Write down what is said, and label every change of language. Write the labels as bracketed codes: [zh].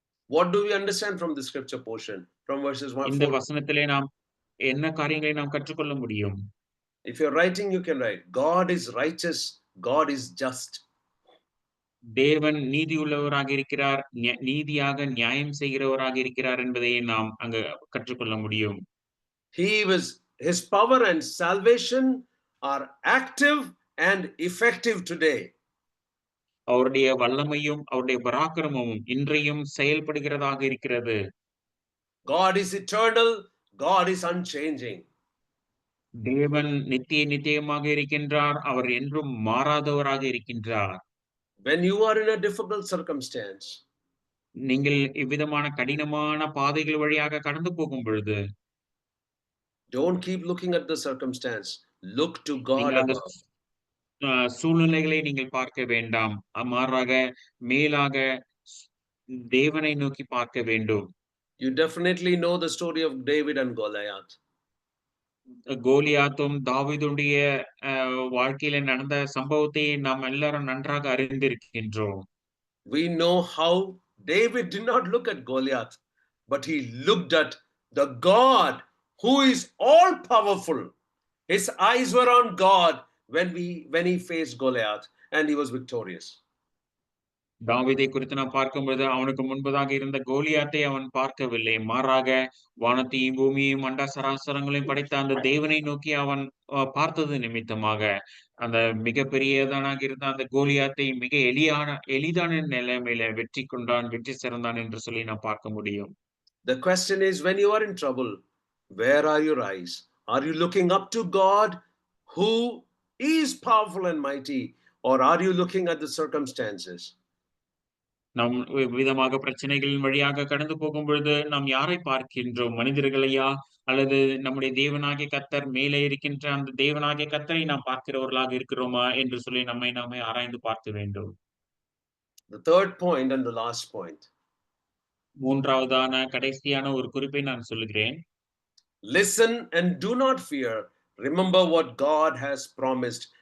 [en] What do we understand from the scripture portion? From verses 1 [ta] இந்த 4. வசனத்திலே நாம் என்ன காரியங்களை நாம் கற்றுக்கொள்ள முடியும்? [en] If you're writing, you can write, God is righteous, God is just. [ta] தேவன் நீதியுள்ளவராக இருக்கிறார், நீதியாக நியாயம் செய்கிறவராக இருக்கிறார் என்பதை நாம் அங்கு கற்றுக்கொள்ள முடியும். [en] His power and salvation are active and effective today. [ta] அவருடைய வல்லமையும் அவருடைய பராக்கிரமமும் இன்றையும் செயல்படுகிறதாக இருக்கிறது. [en] God is eternal, God is unchanging. [ta] தேவன் நித்தியமாக இருக்கின்றார், அவர் என்றும் மாறாதவராக இருக்கின்றார். [en] When you are in a difficult circumstance, [ta] நீங்கள் இவ்விதமான கடினமான பாதைகள் வழியாக கடந்து போகும் பொழுது, [en] don't keep looking at the circumstance, look to God above. [ta] சூழ்நிலைகளை நீங்கள் பார்க்க வேண்டாம், மாறாக மேலாக தேவனை நோக்கி பார்க்க வேண்டும். [en] You definitely know the story of David and Goliath. [ta] கோலியாத்தும் தாவீதுடைய வாழ்க்கையில நடந்த சம்பவத்தை நாம் எல்லாரும் நன்றாக அறிந்திருக்கின்றோம். [en] We know how David did not look at Goliath, but he looked at the God who is all powerful. His eyes were on God when he faced Goliath and he was victorious. [ta] தாவீதை குறித்து நாம் பார்க்கும்பொழுது, அவனுக்கு முன்பதாக இருந்த கோலியாத்தை அவன் பார்க்கவில்லை. மாறாக வானத்தையும், பூமியையும், அண்ட சராசரங்களையும் படைத்த அந்த தேவனை நோக்கி அவன் பார்த்தது நிமித்தமாக, அந்த மிகப்பெரியவனாக இருந்த அந்த கோலியாத்தை மிக எளிதான நிலைமையில வெற்றி கொண்டான், வெற்றி சிறந்தான் என்று சொல்லி நாம் பார்க்க முடியும். [en] The question is, when you are in trouble, where are your eyes? Are you looking up to God who is powerful and mighty, or are you looking at the circumstances? [ta] நாம் விதமாக பிரச்சனைகளின் வழியாக கடந்து போகும்பொழுது, நாம் யாரை பார்க்கின்றோம்? மனிதர்களையா? அல்லது நம்முடைய தேவனாகிய கர்த்தர் மேலே இருக்கின்ற அந்த தேவனாகிய கர்த்தரை நாம் பார்க்கிறவர்களாக இருக்கிறோமா? என்று சொல்லி நம்மை நாமே ஆராய்ந்து பார்க்க வேண்டும். [en] The third point and the last point. [ta] மூன்றாவதான கடைசியான ஒரு குறிப்பை நான் சொல்லுகிறேன். [en] Listen and do not fear. Remember what God has promised.